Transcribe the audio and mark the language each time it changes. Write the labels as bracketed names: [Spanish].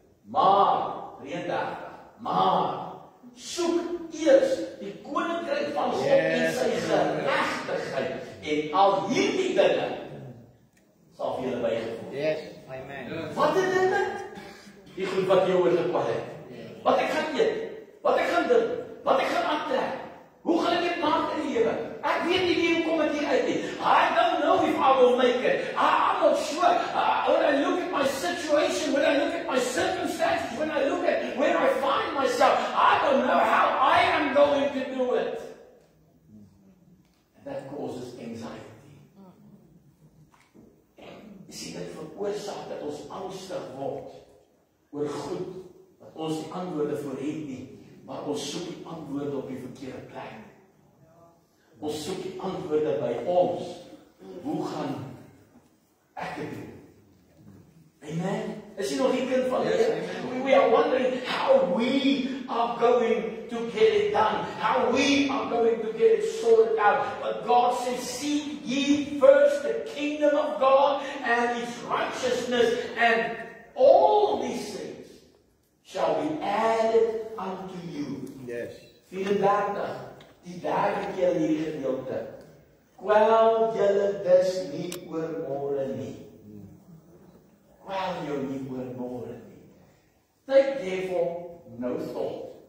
[Afrikaans] Maar, 33, maar, soek eers die koninkryk van God en sy geregtigheid, en al hierdie dinge sal vir julle bygevoeg. [English] Yes, amen. [Afrikaans] Wat is dit? Die goed wat jou oorgekwal het. Wat ek gaan eet, wat ek gaan doen, wat ek gaan aantrek. Hoe gaan ek dit maak in die lewe? Ek weet nie hoe kom dit hier uit nie. [English] I don't know if I will make it. I'm not sure. When I look at my situation, when I look at my circumstances, when I look at where I find myself, I don't know how I am going to do it. And that causes anxiety. [Afrikaans] Jy sien, dit veroorsaak dat ons angstig word oor goed wat ons die antwoorde voor het nie, maar ons soek die antwoorde op die verkeerde plek. Ons soek die antwoorde by ons. Hoe gaan ek dit doen? Amen. Is jy nog die kind van Here? [English] We are wondering how we are going to get it done. How we are going to get it sorted out. But God says, seek ye first the kingdom of God and His righteousness, and all these things shall be added unto you. Yes. [Afrikaans] 34. Die derde keer in hierdie gedeelte. Kwel julle dus nie oor môre nie. Kwel jou nie oor môre nie. [English] Take therefore no thought.